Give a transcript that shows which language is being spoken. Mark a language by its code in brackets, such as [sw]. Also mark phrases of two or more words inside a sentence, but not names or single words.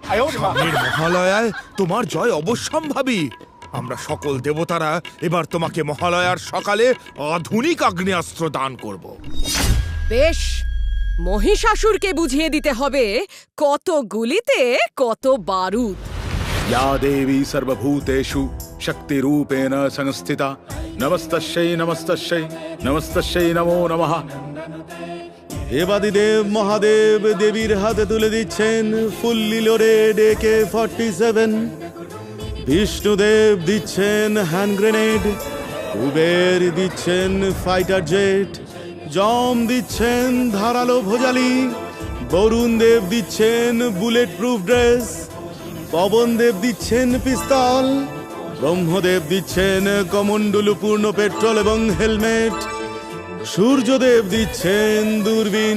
[bn] সামনের মহালয়ায় তোমার জয় অবশ্যম্ভাবী। আমরা সকল দেবতারা এবার তোমাকে মহালয়ার সকালে আধুনিক আগ্নেয়াস্ত্র দান করব। বেশ, মহিষাসুরকে বুঝিয়ে দিতে হবে কত গুলিতে কত বারুদ। [sa] या देवी सर्वभूतेषु शक्तिरूपेण संस्थिता नमस्तस्यै नमस्तस्यै नमस्तस्यै नमो नमः। [bn] দেবাদিদেব মহাদেব দেবীর হাতে তুলে দিচ্ছেন [en] fully loaded [bn] AK-47। বিষ্ণুদেব দিচ্ছেন [en] hand grenade, [bn] কুবের দিচ্ছেন [en] fighter jet, [bn] যম দিচ্ছেন ধারালো ভোজালি, বরুণ দেব দিচ্ছেন [en] bullet proof dress, [bn] পবনদেব দিচ্ছেন পিস্তল, ব্রহ্মদেব দিচ্ছেন কমণ্ডলুপূর্ণ পেট্রোল এবং হেলমেট, সূর্যদেব দিচ্ছেন দূরবীন।